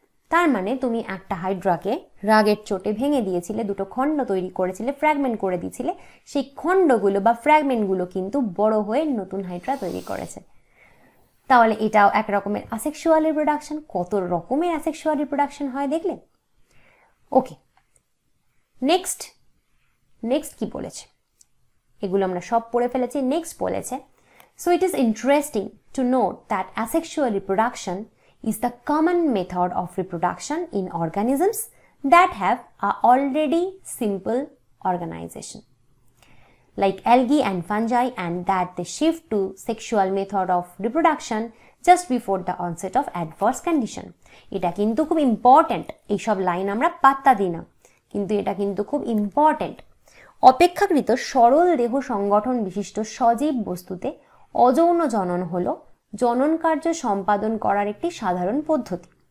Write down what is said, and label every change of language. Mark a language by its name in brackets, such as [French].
[Bangla] তার মানে তুমি একটা হাইড্রাকে রাগের চোটে ভেঙে দিয়েছিলে, দুটো খণ্ড তৈরি করেছিলে, ফ্র্যাগমেন্ট করে দিয়েছিলে, সেই খণ্ডগুলো বা ফ্র্যাগমেন্টগুলো কিন্তু বড় হয়ে নতুন হাইড্রা তৈরি করেছে। তাহলে এটাও এক রকমের অ্যাসেক্সুয়াল রিপ্রোডাকশন। কত রকমের অ্যাসেক্সুয়াল রিপ্রোডাকশন হয় দেখলে। ওকে, নেক্সট কি বলেছে, এগুলো আমরা সব পড়ে ফেলেছি। নেক্সট বলেছে, [English] so it is interesting to note that asexual reproduction is the common method of reproduction in organisms that have a already simple organization like algae and fungi, and that they shift to sexual method of reproduction just before the onset of adverse condition. [Bangla] এটা কিন্তু খুব important, এইসব line আমরা পাত্তা দিই না, কিন্তু এটা কিন্তু খুব ইম্পর্টেন্ট। অপেক্ষাকৃত সরল দেহ সংগঠন বিশিষ্ট সজীব বস্তুতে অযৌন জনন হলো জনন কার্য সম্পাদন করার একটি সাধারণ পদ্ধতি।